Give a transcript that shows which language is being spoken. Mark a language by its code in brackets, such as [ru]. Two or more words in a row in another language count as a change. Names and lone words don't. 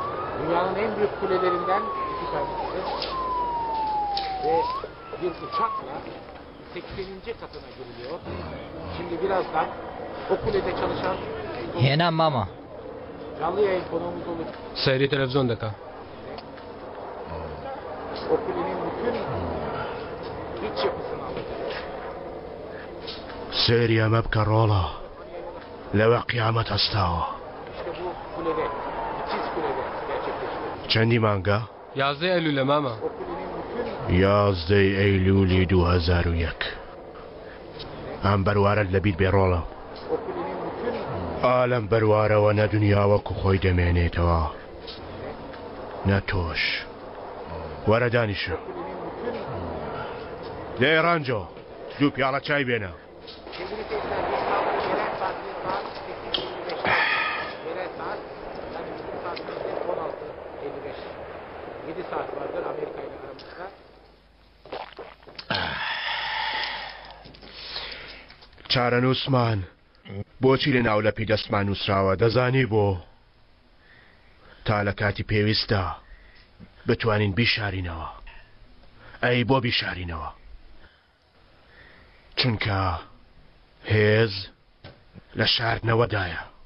[tr] Dünyanın en büyük kulelerinden iki tanesi ve bir uçakla 80. katına giriliyor. Şimdi birazdan o kulede çalışan [ckb] هنا ماما [tr] canlı yayın konuğumuz olur. [ckb] سەیری تەلەڤیزۆن دەکا. [tr] O kulenin bütün iç yapısını anlatacak. [ckb] سێری ئەمە بکە ڕۆڵە لەوە قیامەت هەستاوە. [tr] İşte bu kulede, ikiz kulede gerçekleşiyor. [ckb] چەندی مانگە؟ 11 ئەیلولە ماما. [tr] O kulenin bütün [ckb] 11 ئەیلولی 2001 ئەم بەروارە لەبییر بێ ڕۆڵە. [tr] o kulenin bütün [ckb] ئالەم بەروارەوە نە دنیا وەکو خۆی دەمێنێتەوە نە تۆش. وەرە دانیشە لێ ڕانجۆ دوو پیاڵە چای بێنە. [tr] sevgili seyirciler biz kaldık yerel saat 8.55. Yerel saat yani bizim saatimizde 16.55. 7 saat vardır Amerika ile aramızda. [ckb] چارەنووسمان بۆچی لە ناولەپی دەستمان نووسراوە دەزانی بۆ تا لە کاتی پێویستە بتوانین بیشارینەوە. ئەی بۆ بیشارینەوە چونکە هێز لە شاردنەوەدایە.